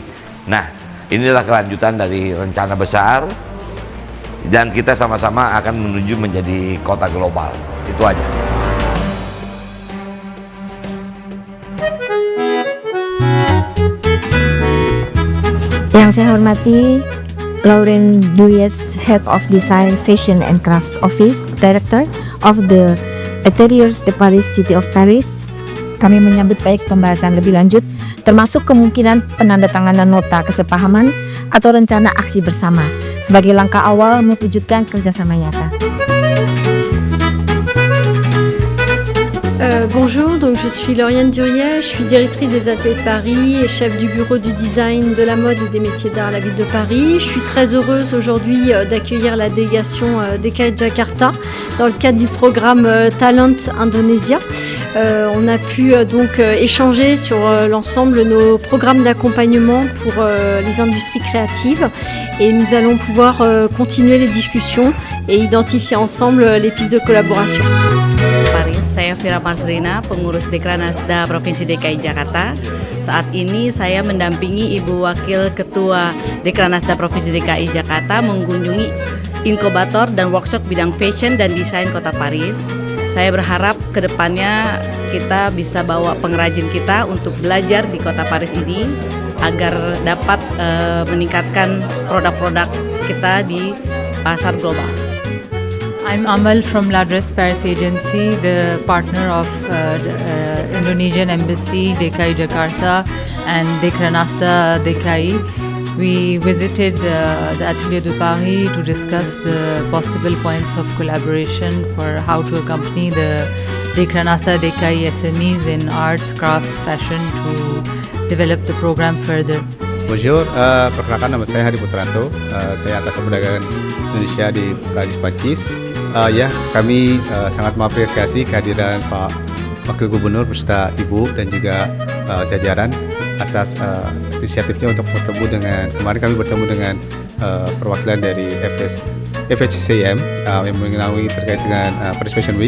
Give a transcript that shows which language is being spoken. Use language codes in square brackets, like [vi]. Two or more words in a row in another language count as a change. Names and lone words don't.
[id] Nah, inilah kelanjutan dari rencana besar dan kita sama-sama akan menuju menjadi kota global. Itu aja. Yang saya hormati Lauren Duriez, [en] Head of Design, Fashion and Crafts Office, Director of the Interiors de Paris, City of Paris. [id] Kami menyambut baik pembahasan lebih lanjut, termasuk kemungkinan penandatanganan nota kesepahaman atau rencana aksi bersama sebagai langkah awal mewujudkan kerjasama nyata. [fr] Bonjour, donc je suis Lauriane Duriez, je suis directrice des ateliers de Paris et chef du bureau du design, de la mode et des métiers d'art à la ville de Paris. Je suis très heureuse aujourd'hui d'accueillir la délégation DKI Jakarta dans le cadre du programme Talent Indonesia. On a pu donc échanger sur l'ensemble de nos programmes d'accompagnement pour les industries créatives et nous allons pouvoir continuer les discussions et identifier ensemble les pistes de collaboration. [id] Paris, saya Vira Marsrina, pengurus Dekranasda Provinsi DKI Jakarta. Saat ini saya mendampingi Ibu Wakil Ketua Dekranasda Provinsi DKI Jakarta mengunjungi inkubator dan workshop bidang fashion dan desain Kota Paris. Saya berharap ke depannya kita bisa bawa pengrajin kita untuk belajar di Kota Paris ini agar dapat meningkatkan produk-produk kita di pasar global. [en] I'm Amal from Ladres Paris Agency, the partner of the Indonesian Embassy DKI Jakarta and Dekranasta DKI. We visited the Atelier de Paris to discuss the possible points of collaboration for how to accompany the Dekranasta DKI SMEs in arts, crafts, fashion to develop the program further. [id] Bonjour, perkenalkan nama saya Hadi Putranto, saya atas perdagangan Indonesia di Prancis. Kami sangat mengapresiasi kehadiran Pak Wakil Gubernur beserta Ibu dan juga jajaran atas inisiatifnya untuk bertemu dengan, kemarin kami bertemu dengan perwakilan dari FHCM yang mengenai terkait dengan Paris Fashion Week.